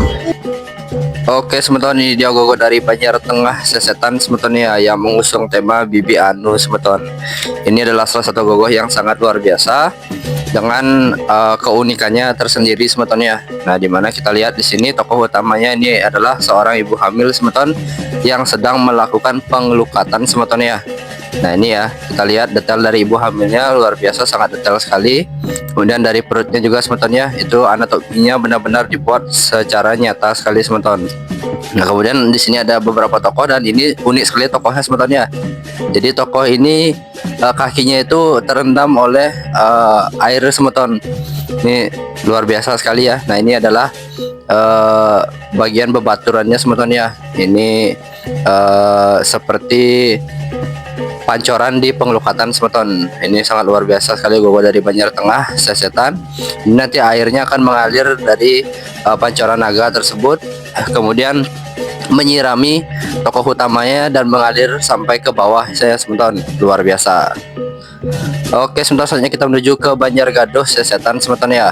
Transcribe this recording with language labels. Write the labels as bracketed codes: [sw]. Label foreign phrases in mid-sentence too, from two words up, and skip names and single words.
[id] Oke semeton, ini dia ogogoh dari Banjar Tengah Sesetan semeton ya, yang mengusung tema Bibi Anu semeton. Ini adalah salah satu ogogoh yang sangat luar biasa dengan keunikannya tersendiri semeton ya. Nah, dimana kita lihat di sini tokoh utamanya ini adalah seorang ibu hamil semeton yang sedang melakukan pengelukatan semeton ya. Nah, ini ya, kita lihat detail dari ibu hamilnya luar biasa, sangat detail sekali. Kemudian dari perutnya juga semeton ya, itu anatominya benar-benar dibuat secara nyata sekali semeton. Nah, kemudian di sini ada beberapa tokoh, dan ini unik sekali tokohnya semeton ya. Jadi tokoh ini kakinya itu terendam oleh air semeton. Ini luar biasa sekali ya. Nah, ini adalah bagian bebaturannya semeton ya. Ini seperti pancoran di pengelukatan semeton. Ini sangat luar biasa sekali ogogoh dari Banjar Tengah Sesetan. Ini nanti airnya akan mengalir dari pancoran naga tersebut, kemudian menyirami tokoh utamanya dan mengalir sampai ke bawah saya semeton. Luar biasa. Oke, sebentar saja kita menuju ke Banjargadoh Sesetan semeton ya.